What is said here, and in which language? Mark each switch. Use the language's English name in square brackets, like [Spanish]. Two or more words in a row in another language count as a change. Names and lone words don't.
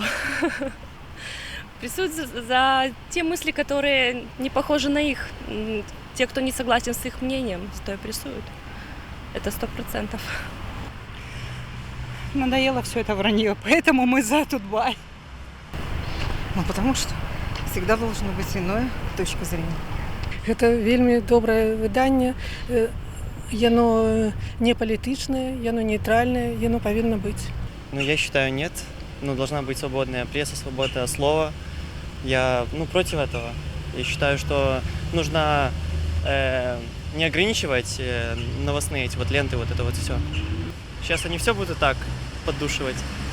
[Russian] Прессуют за те мысли, которые не похожи на их. Те, кто не согласен с их мнением, то и прессуют. Это 100%. Надоело все это вранье, поэтому мы за Тутбай. Ну, потому что всегда должна быть иная точка зрения. [Belarusian] Гэта вельмі добрае выданне. Яно не палітычнае, яно нейтральнае, яно павінна быць. [Russian] Ну, я считаю, нет. Ну, должна быть свободная пресса, свобода слова. Я, против этого. Я считаю, что нужно не ограничивать новостные эти вот ленты, вот это вот все. Сейчас они все будут так поддушивать.